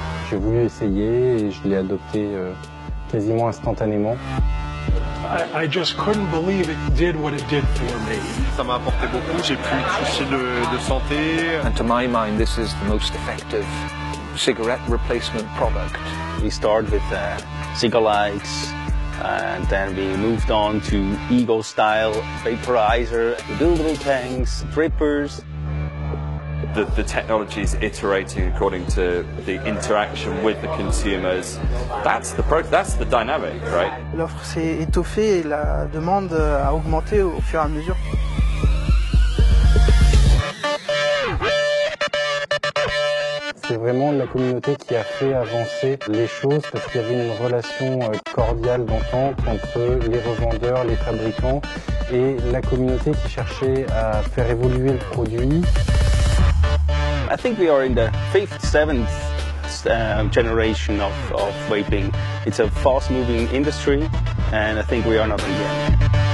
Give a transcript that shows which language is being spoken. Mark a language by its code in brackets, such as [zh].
[fr] J'ai voulu essayer et je l'ai adopté quasiment instantanément. [en] I just couldn't believe it did what it did for me. [fr] Ça m'a apporté beaucoup, j'ai plus de soucis de santé. [en] And to my mind, this is the most effective cigarette replacement product. We started with cigar lights, and then we moved on to Eagle style vaporizer, buildable tanks, drippers. The technology is iterating according to the interaction with the consumers. That's the dynamic, right? [fr] L'offre s'est étoffée et la demande a augmenté au fur et à mesure. C'est vraiment la communauté qui a fait avancer les choses parce qu'il y avait une relation cordiale d'entente entre les revendeurs, les fabricants et la communauté qui cherchait à faire évoluer le produit. [en] I think we are in the 5th, 7th generation of vaping. It's a fast-moving industry, and I think we are not in yet.